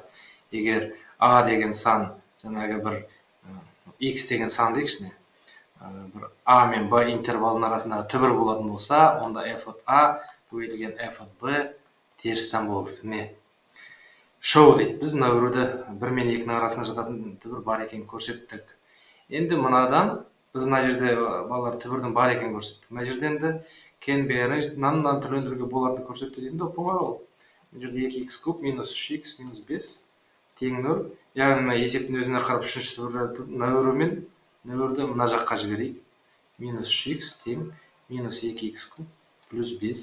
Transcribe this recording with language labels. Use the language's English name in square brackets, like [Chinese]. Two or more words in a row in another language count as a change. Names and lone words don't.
[Kazakh] Егер а деген сан, жаңағы бір x деген сан дейікші, бір а мен б интервалының арасындағы түбір болатын болса, онда f от а көбейтілген f от б теріс сан болып кетеді. Не? Шоу дейді. Біз мына біреуді 1 мен 2-ның арасында жататын түбір бар екенін көрсеттік. Енді мынадан біз мына жерде балалар түбірдің бар екенін көрсеттік. Мына жерде енді [English] can be arranged, [Kazakh] мынаны түрлендіруге болатынын көрсетті деймін, оп-оңай ол. Мына жерде 2x куб минус 3x минус 5 тең 0. Яғни мына есептің өзіне қарап үшінші түбірді 0 мен 0-ді мына жаққа жіберейік. Минус 3x тең минус 2x куб плюс 5.